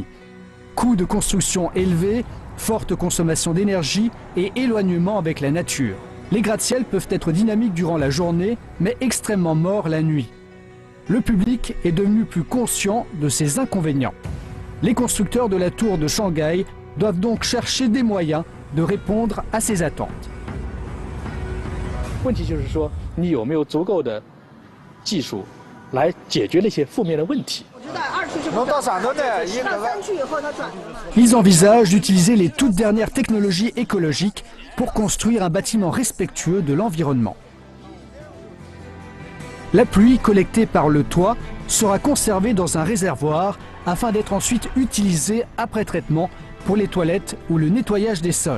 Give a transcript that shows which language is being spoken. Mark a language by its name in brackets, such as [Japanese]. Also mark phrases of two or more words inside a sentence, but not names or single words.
[French] Coûts de construction élevés, forte consommation d'énergie et éloignement avec la nature. Les gratte-ciels peuvent être dynamiques durant la journée, mais extrêmement morts la nuit. Le public est devenu plus conscient de ces inconvénients. Les constructeurs de la tour de Shanghai doivent donc chercher des moyens de répondre à ces attentes. [Chinese] 问题就是说，你有没有足够的技术来解决那些负面的问题。 [French] Ils envisagent d'utiliser les toutes dernières technologies écologiques pour construire un bâtiment respectueux de l'environnement. La pluie collectée par le toit sera conservée dans un réservoir afin d'être ensuite utilisée après traitement pour les toilettes ou le nettoyage des sols.